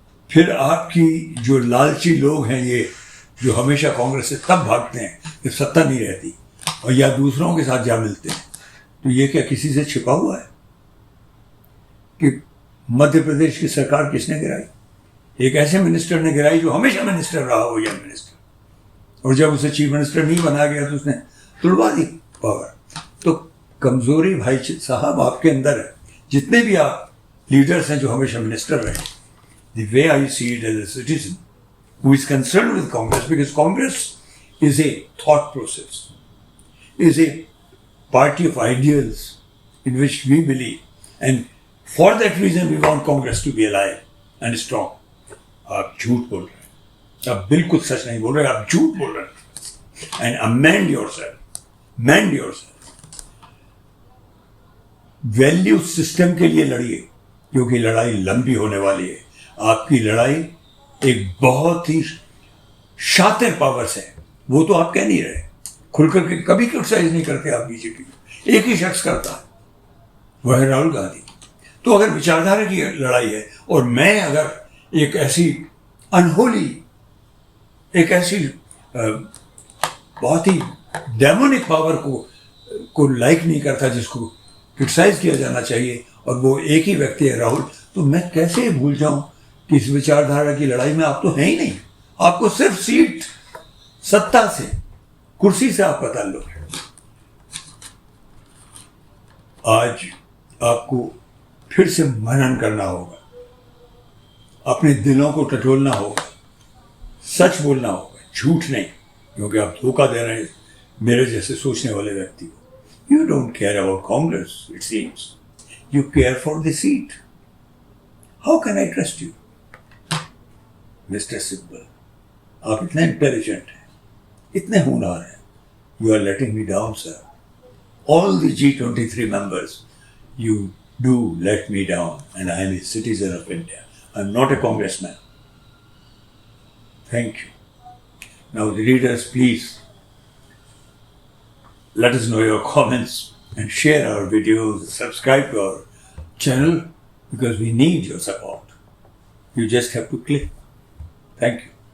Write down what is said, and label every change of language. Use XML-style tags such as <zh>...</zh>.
<hi>फिर आपकी जो लालची लोग हैं, ये जो हमेशा कांग्रेस से तब भागते हैं जब सत्ता नहीं रहती और या दूसरों के साथ जा मिलते हैं, तो ये क्या किसी से छिपा हुआ है कि मध्य प्रदेश की सरकार किसने गिराई? एक ऐसे मिनिस्टर ने गिराई जो हमेशा मिनिस्टर रहा हो, या मिनिस्टर, और जब उसे चीफ मिनिस्टर नहीं बनाया गया तो उसने तुड़वा दी पावर। तो कमजोरी भाई साहब आपके अंदर है। जितने भी आप लीडर्स हैं जो हमेशा मिनिस्टर रहे,</hi> <en>the way I see it as a citizen who is concerned with Congress, because Congress is a thought process, is a party of ideals in which we believe, and for that reason we want Congress to be alive and strong.</en> <hi>आप झूठ बोल रहे हैं, आप बिल्कुल सच नहीं बोल रहे, आप झूठ बोल रहे हैं.</hi> <en>And amend yourself, mend yourself.</en> <hi>Value system के लिए लड़िए, क्योंकि लड़ाई लंबी होने वाली है. आपकी लड़ाई एक बहुत ही शातिर पावर से है. वो तो आप कह नहीं रहे, खुलकर के कभी क्रिटिसाइज नहीं करते आप बीजेपी को. एक ही शख्स करता है, वह है राहुल गांधी. तो अगर विचारधारा की लड़ाई है और मैं अगर एक ऐसी अनहोली, एक ऐसी बहुत ही डेमोनिक पावर को लाइक नहीं करता जिसको क्रिटिसाइज किया जाना चाहिए, और वो एक ही व्यक्ति है राहुल, तो मैं कैसे भूल जाऊं कि इस विचारधारा की लड़ाई में आप तो हैं ही नहीं. आपको सिर्फ सीट, सत्ता से, कुर्सी से आपका ताल्लुक है. आज आपको फिर से मनन करना होगा, अपने दिलों को टटोलना होगा, सच बोलना होगा, झूठ नहीं, क्योंकि आप धोखा दे रहे हैं मेरे जैसे सोचने वाले व्यक्ति को.</hi> <en>You don't care about Congress, it seems. You care for the seat. How can I trust you? Mr.</en> <hi>Sibbal, आप इतने इंटेलिजेंट हैं, इतने होनहार हैं.</hi> <en>You are letting me down, sir. All the G23 members, you do let me down, and I am a citizen of India. I am not a congressman. Thank you. Now, the readers, please let us know your comments and share our videos, subscribe to our channel, because we need your support. You just have to click. Thank you.</en>